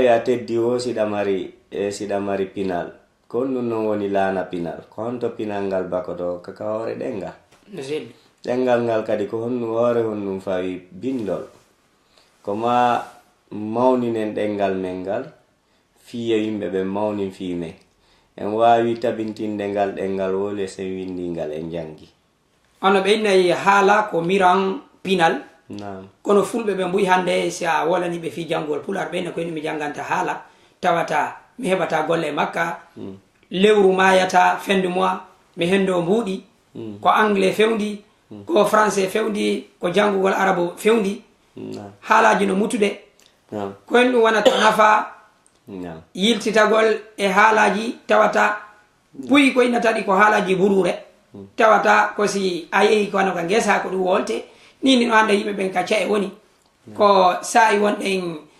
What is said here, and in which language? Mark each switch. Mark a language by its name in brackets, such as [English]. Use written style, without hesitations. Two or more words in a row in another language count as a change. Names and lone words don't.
[Fula] a teddi o siɗa mari pinal ko ɗum non woni laana pinal ko honto pinal ngal bakoto kaka hoore ɗengal ɗengal ngal kadi ko honnu hoore honnum fawi bindol ko ma mawninen ɗengal men ngal fiye yimɓe ɓe mawnin fiimen en wawi tabintinde ngal ɗengal wole sen windi ngal en jangi ono ɓe innayi haala ko miran pinal kono fulɓe ɓe mbuyi hannde si a wolani ɓe fi janngol pular ɓenne koyni mi jannganta haala tawata mi heɓata golle makka lewru mayata [French] fin de mois [Fula] mi hendo mbuuɗi ko anglais fewndi ko français fewndi ko janngugol arabe fewndi haalaji no mutude koyen ɗum wonata nafa yiltitagol e haalaji tawata puyi ko innataɗi ko haalaji burure tawata ko si a yehi kono ka ngesa ko ɗum wolte nini no hannde yimɓe ɓen kacca e woni ko sa'i wonɗen